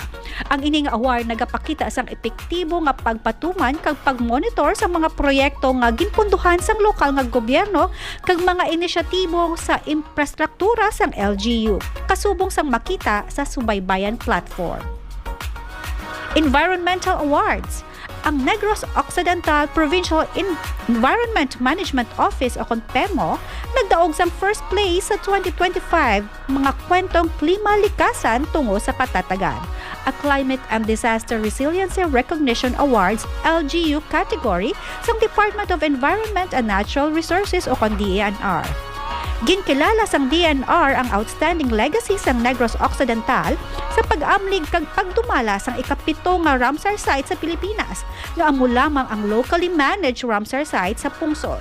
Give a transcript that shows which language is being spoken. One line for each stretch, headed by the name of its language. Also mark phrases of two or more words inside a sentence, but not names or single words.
Hiligaynon: Ang ining award nagapakita sang epektibo nga pagpatuman kag pagmonitor sa mga proyekto nga ginpunduhan sang lokal nga gobyerno kag mga inisyatibo sa infrastruktura sang LGU. Kasubong sang makita sa Subaybayan platform.
English: Environmental Awards.
Hiligaynon: Ang Negros Occidental Provincial Environment Management Office o PEMO nagdaog sang
English: first place
Hiligaynon: sa 2025 mga kwentong klima likasan tungo sa katatagan.
English: A Climate and Disaster Resiliency Recognition Awards LGU category sa Department of Environment and Natural Resources o DENR.
Hiligaynon: Ginkilala sang DNR ang
English: outstanding legacy
Hiligaynon: sang Negros Occidental sa pag-amlig kag pagdumala sang ikapito nga Ramsar site sa Pilipinas nga amo lamang ang
English: locally managed Ramsar site
Hiligaynon: sa pungsod.